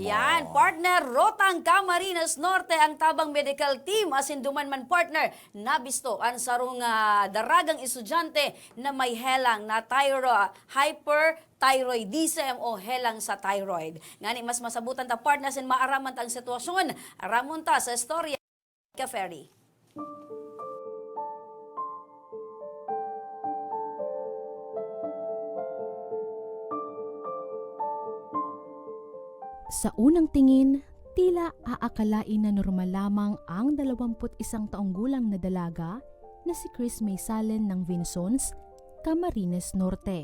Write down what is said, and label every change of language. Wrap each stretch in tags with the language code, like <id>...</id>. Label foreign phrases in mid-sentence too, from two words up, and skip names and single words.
<bik>Yan, partner Rotang Camarines Norte ang tabang medical team asin duman man partner nabisto ang sarong daragang estudyante na may helang na hyperthyroidism o helang sa thyroid. Ngani mas masabutan ta partner sin maaraman ta ang sitwasyon. Aramon ta sa istorya ka Ferry.</bik> <tl>Sa unang tingin, tila aakalain na normal lamang ang 21 taong gulang na dalaga na si Chris May Salen ng Vinsons, Camarines Norte.</tl>